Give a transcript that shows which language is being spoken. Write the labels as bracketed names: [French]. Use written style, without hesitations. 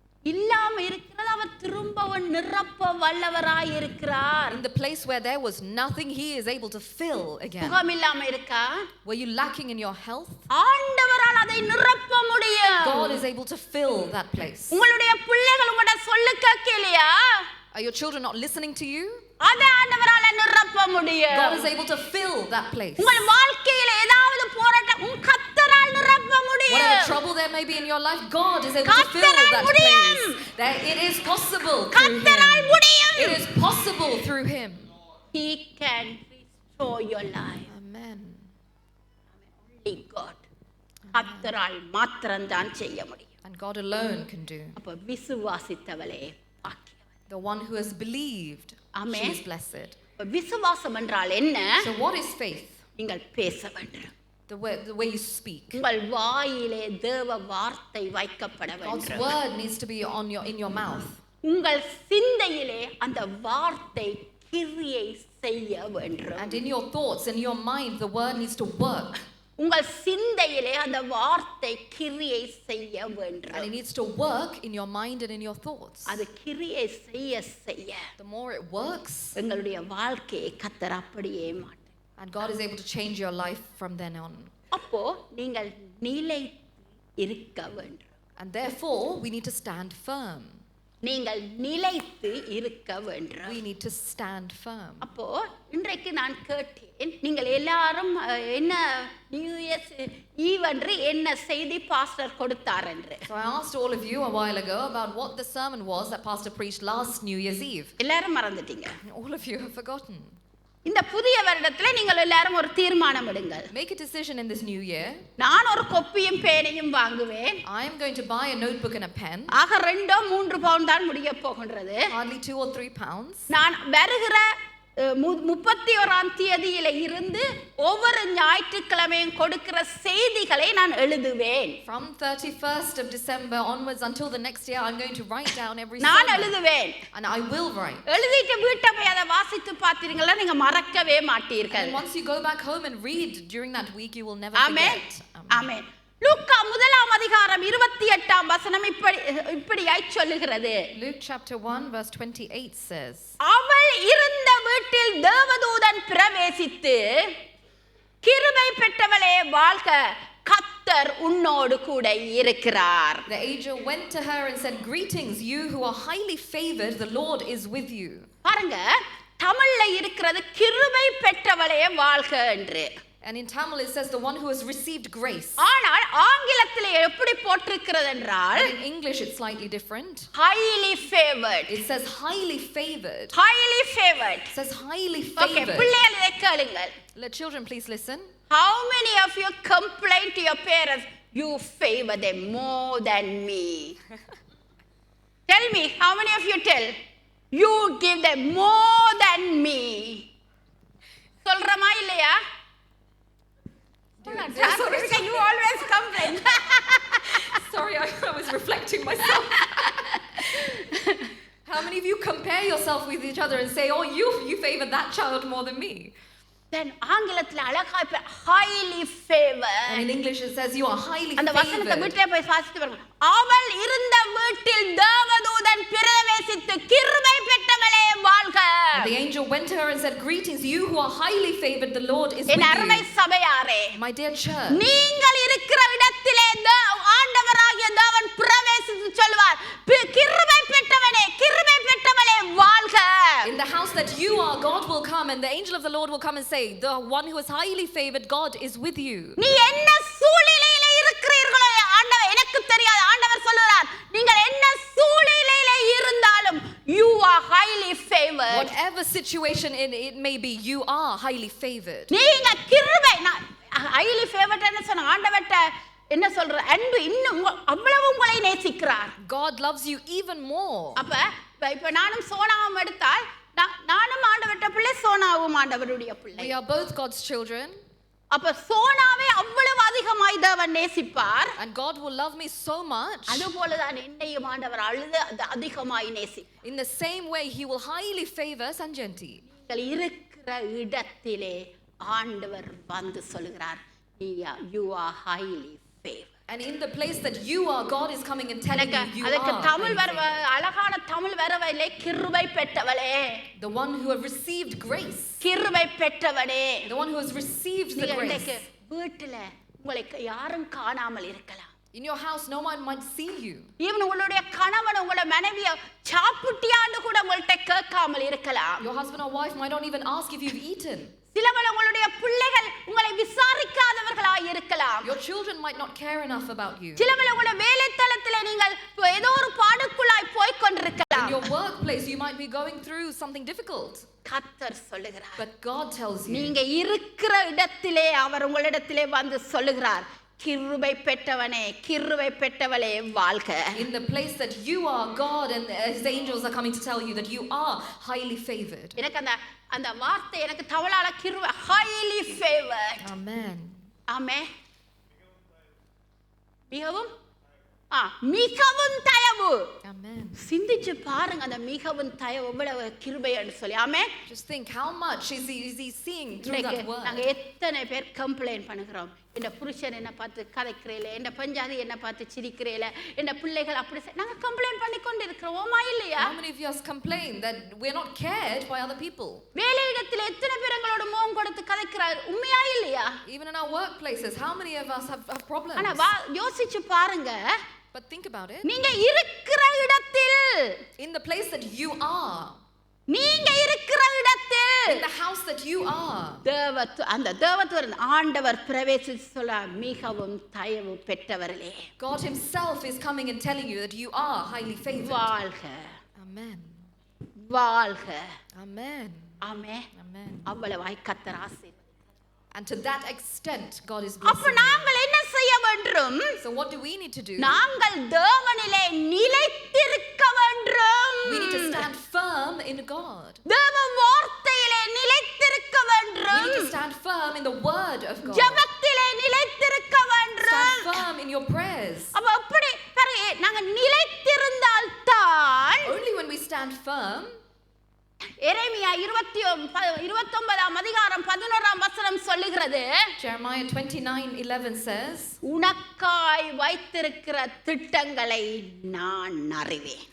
[Tamil] இல்லாம இருக்கிறது அவர் திரும்பவும் நிரப்ப வல்லவராய் இருக்கிறார். [English] In the place where there was nothing, he is able to fill again. [Tamil] சுகம் இல்லாம இருக்கா? [English] Were you lacking in your health? [Tamil] ஆண்டவரால் அதை நிரப்ப முடியும். [English] God is able to fill that place. [Tamil] உங்களுடைய பிள்ளைகள் உங்களோட சொல்லு கேட்கலையா? [English] Are your children not listening to you? [Tamil] அதை ஆண்டவரால் நிரப்ப முடியும். [English] God is able to fill that place. [Tamil] உங்கள் வாழ்க்கையில ஏதாவது போராட்டம் கர்த்தரால் நிரப்ப முடியும். [English] Whatever trouble there may be in your life, God is able to fill that place. That it is possible through Him. It is possible through Him. He can restore your life. Amen. Only God. [Tamil] கர்த்தரால் மாத்திரம்தான் செய்ய முடியும். [English] And God alone can do. [Tamil] அப்ப விசுவாசித்தவளே பாக்கியவதி. [English] The one who has believed, she is blessed. [Tamil] விசுவாசம் என்றால் என்ன? [English] So what is faith? [Tamil] நீங்கள் பேச வேண்டும். [English] The way you speak. [Tamil] உங்கள் வாயிலே தேவ வார்த்தை வைக்கப்பட வேண்டும். [English] God's word needs to be in your mouth. [Tamil] உங்கள் சிந்தையிலே அந்த வார்த்தை கிரியை செய்ய வேண்டும். [English] And in your thoughts, in your mind, the word needs to work. [Tamil] உங்கள் சிந்தையிலே அந்த வார்த்தை கிரியை செய்ய வேண்டும். [English] And it needs to work in your mind and in your thoughts. [Tamil] அது கிரியை செய்ய செய்ய [English] The more it works, [Tamil] எங்களுடைய வாழ்க்கையை கர்த்தர் அப்படியே மாட்டார். [English] and God is able to change your life from then on. [Tamil] அப்போ நீங்கள் நிலைத்து இருக்க வேண்டும். [English] And therefore, we need to stand firm. [Tamil] நீங்கள் நிலைத்து இருக்க வேண்டும். [English] We need to stand firm. [Tamil] அப்போ இன்றைக்கு நான் கேட்டேன், நீங்கள் எல்லாரும் என்ன நியூ இயர்ஸ் ஈவ் என்று என்ன செய்தி பாஸ்டர் கொடுத்தார் என்று. [English] So I asked all of you a while ago about what the sermon was that pastor preached last New Year's Eve. [Tamil] எல்லாரும் மறந்துட்டீங்க. [English] All of you have forgotten. [Tamil] இந்த புதிய வருடத்தில் நீங்கள் எல்லாரும் ஒரு தீர்மானம் எடுங்கள். [English] Make a decision in this new year. [Tamil] நான் ஒரு கொப்பியும் பேனையும் வாங்குவேன். [English] I am going to buy a notebook and a pen. [Tamil] ஆக 2-3 பவுண்ட் தான் முடிய போகின்றது. [English] Hardly 2 or 3 pounds. [Tamil] நான் வருகிற 31ஆம் தேதியில இருந்து ஒவ்வொரு ஞாயிற்றுக்கிழமையும் கொடுக்கிற செய்திகளை நான் எழுதுவேன். [English] From 31st of December onwards until the next year, I'm going to write down every [Tamil] நான் [English] sermon. [Tamil] எழுதுவேன். [English] And I will write. [Tamil] எழுதிட்டு வீட்டை போய் அதை வாசித்து பார்த்தீங்களா நீங்க மறக்கவே மாட்டீர்கள். [English] And once you go back home and read during that week, you will never Amen. forget. Amen. [Tamil] லூக்கா 1ஆம் அதிகாரம் 28ஆம் வசனம் இப்படியாய் சொல்லுகிறது. [English] Luke chapter 1 verse 28 says, [Tamil] அவள் இருந்த வீட்டில் தேவதூதன் பிரவேசித்து, கிருபை பெற்றவளே வாழ்க, கர்த்தர் உன்னோடு கூட இருக்கிறார். [English] The angel went to her and said, greetings, you who are highly favored, the Lord is with you. [Tamil] பாருங்க, தமிழ்ல இருக்கிறது கிருபை பெற்றவளே வாழ்க என்று. [English] And in Tamil it says the one who has received grace. [Tamil] ஆனால் ஆங்கிலத்திலே எப்படி போட்டிருக்கிறது என்றால், [English] In English it's slightly different. highly favored. It says highly favored. highly favored. It says highly Okay, favored. [Tamil] பிள்ளைகள் இதை கேளுங்கள். [English] Let children please listen. How many of you complain to your parents, you favor them more than me? Tell me, how many of you tell, you give them more than me? [Tamil] சொல்றமா இல்லையா? [English] You always complain. Sorry, I was reflecting myself. How many of you compare yourself with each other and say, oh, you favor that child more than me? Then [Tamil] ஆங்கிலத்துல அழகா [English] highly favored. And in English it says you are highly [Tamil] அந்த வசனத்தை [English] favored. [Tamil] வீட்டிலே போய் வாசித்து பாருங்க. அவள் இருந்த வீட்டில் தேவதூதன் பிரவேசித்து, கிருபை பெற்றவளே வாழ்க. [English] The angel went to her and said, greetings, you who are highly favored, the Lord is with [Tamil] என் அருமை [English] you. [Tamil] சபையாரே, [English] My dear church, [Tamil] நீங்கள் இருக்கிற இடத்திலே ஆண்டவராகிய தேவன் பிரவேசித்து சொல்வார், கிருபை பெற்றவனே, கிருபை பெற்றவளே வாழ்க. [English] in the house that you are, God will come and the angel of the Lord will come and say, the one who is highly favored, God is with you. [Tamil] நீ என்ன சூழ்நிலையில இருக்கிறீர்களோ ஆண்டவர் எனக்கு தெரியாது. ஆண்டவர் சொல்றார், நீங்கள் என்ன சூழ்நிலையில இருந்தாலும் [English] you are highly favored. Whatever situation it may be, you are highly favored. [Tamil] நீங்க கிருபை [English] highly favored [Tamil] ன்னு சொன்ன ஆண்டவர்ட்ட என்ன சொல்ற, அன்பு இன்னும் அவ்வளவு உங்களை நேசிக்கிறார். [English] God loves you even more. [Tamil] அப்ப இப்ப நானும் சோனாவும் எடுத்தால், நானும் ஆண்டவர்ட்ட பிள்ளை, சோனாவும் ஆண்டவருடைய பிள்ளை. [English] We are both God's children. [Tamil] அப்ப சோனாவே அவ்வளவு அதிகமாய் தேவன் நேசிப்பார். [English] And God will love me so much. [Tamil] அதுபோலதான் என்னையும் ஆண்டவர் அதிகமாய் நேசிப்பார். [English] In the same way, He will highly favor Sanjanti. [Tamil] நீங்கள் இருக்கிற இடத்திலே ஆண்டவர் வந்து சொல்கிறார், [English] you are highly favored. And in the place that you are, God is coming and telling you [Tamil] அதுக்கு [English] are [Tamil] தமிழ் [English] highly favored. [Tamil] அழகான தமிழ் வரவில்லை, கிருபை பெற்றவளே. [English] The one who have received grace. [Tamil] கிருபை பெற்றவனே. [English] The one who has received the grace. [Tamil] வீட்டுல உங்களை யாரும் காணாமல் இருக்கலாம். [English] In your house, no one might see you. [Tamil] even உங்களுடைய கணவன் உங்களோட மனைவிய சாப்பிட்டியான்னு கூட உங்கள்ட்ட கேட்காமல் இருக்கலாம். [English] Your husband or wife might not even ask if you've eaten. [Tamil] சிலவேளை உங்களுடைய பிள்ளைகள் உங்களை விசாரிக்காதவர்களாய் இருக்கலாம். [English] Your children might not care enough about you. [Tamil] சிலவேளை உங்களுடைய வேலைத்தலத்திலே நீங்கள் ஏதோ ஒரு பாடுக்குள்ளாய் போய் கொண்டிருக்கலாம். [English] In your workplace, you might be going through something difficult. [Tamil] கர்த்தர் சொல்லுகிறார், [English] But God tells you. [Tamil] நீங்க இருக்கிற இடத்திலே அவர் உங்களிடத்திலே வந்து சொல்லுகிறார், கிருபை பெற்றவனே, கிருபை பெற்றவளே வாழ்க. [English] In the place that you are, God and His angels are coming to tell you that you are highly favored. [Tamil] எனக்கு அந்த வார்த்தை எனக்கு தமிழால கிருபை, [English] highly favored. Amen. [Tamil] ஆமென். மிகவும் மிகவும் தயவு. [English] Amen. [Tamil] சிந்திச்சு பாருங்க அந்த மிகவும் தயவு எவ்வளவு கிருபைன்னு சொல்லி. ஆமென். [English] Just think how much is he seeing through that word. [Tamil] நாங்க எத்தனை பேர் கம்ப்ளைண்ட் பண்ணுகிறோம், என் புருஷன் என்ன பார்த்து கதைக்கிறேல, என் பஞ்சாதி என்ன பார்த்து சிரிக்கிறேல, என் பிள்ளைகள் அப்படி நாங்க கம்ப்ளைண்ட் பண்ணி கொண்டு இருக்கிறோமா இல்லையா? [English] How many of us complain that we're not cared by other people? [Tamil] வேலையிடத்தில் எத்தனை பேர் எங்களோட முகம் கொடுத்து கதைக்கிறார், உண்மையா இல்லையா? [English] Even in our workplaces, how many of us have problems? [Tamil] ஆனா யோசிச்சு பாருங்க. [English] But think about it. [Tamil] நீங்க இருக்கிற இடத்தில், [English] in the place that you are, [Tamil] நீங்க இருக்கிற இடத்தில், [English] in the house that you are, [Tamil] அந்த தேவத்துவ ஆண்டவர் பிரவேசித்து சொல்ல மிகவும் தயவு பெற்றவர்களே. [English] God himself is coming and telling you that you are highly favored. [Tamil] வாழ்க. [English] Amen. [Tamil] வாழ்க. [English] Amen. [Tamil] ஆமென். [English] Amen. [Tamil] அவ்வளவாய் கர்த்தர் ஆசீர்வதிப்பார். [English] And to that extent God is blessing. [Tamil] அப்ப நாங்கள் என்ன செய்ய வேண்டும்? [English] So what do we need to do? [Tamil] நாங்கள் தேவனிலே நிலைத்திருக்க வேண்டும். [English] We need to stand firm in God. [Tamil] தேவ வார்த்தையிலே நிலைத்திருக்க வேண்டும். [English] We need to stand firm in the word of God. [Tamil] ஜெபத்திலே நிலைத்திருக்க வேண்டும். [English] Stand firm in your prayers. [Tamil] அப்ப அப்படி நாங்க நிலைத்திருந்தால் தான், [English] only when we stand firm. [Tamil] எரேமியா 29ஆம் அதிகாரம் 11ஆம் வசனம் சொல்லுகிறது, [English] Jeremiah 29:11 says, [Tamil] உனக்காய் வைத்திருக்கிற திட்டங்களை நான் அறிவேன்.